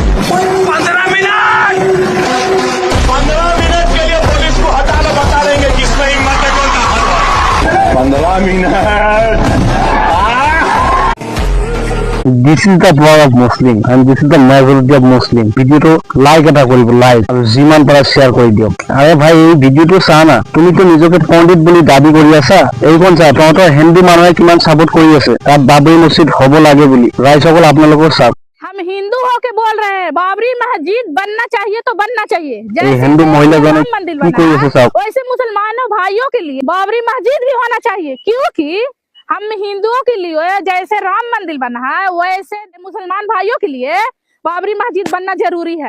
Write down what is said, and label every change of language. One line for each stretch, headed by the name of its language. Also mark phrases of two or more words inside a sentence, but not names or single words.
Hindi: 15 मिनट।
English: This is the power of Muslim and this is the majority of Muslim.
Assamese: ভিডিওটো লাইক এটা কৰিব, লাইক, আৰু যিমান পাৰা শ্বেয়াৰ কৰি দিয়ক। আৰে ভাই এই ভিডিওটো চা না, তুমিতো নিজকে পণ্ডিত বুলি দাবী কৰি আছা, এইখন চা তহঁতৰ হিন্দু মানুহে কিমান সাপোৰ্ট কৰি আছে তাত বাবৰি মছজিদ হ'ব লাগে বুলি। ৰাইজসকল আপোনালোকৰ চাওক।
Hindi: हम हिंदू होके बोल रहे हैं बाबरी मस्जिद बनना चाहिए तो बनना चाहिए।
Assamese: এই হিন্দু মহিলাজনে
Hindi: राम मंदिर
Assamese: কি কৰি আছে
Hindi: बना
Assamese: চাওক।
Hindi: वैसे मुसलमानों भाइयों के लिए बाबरी मस्जिद भी होना चाहिए, क्योंकि हम हिंदुओं के लिए जैसे राम मंदिर बना है वैसे मुसलमान भाइयों के लिए बाबरी मस्जिद बनना जरूरी है।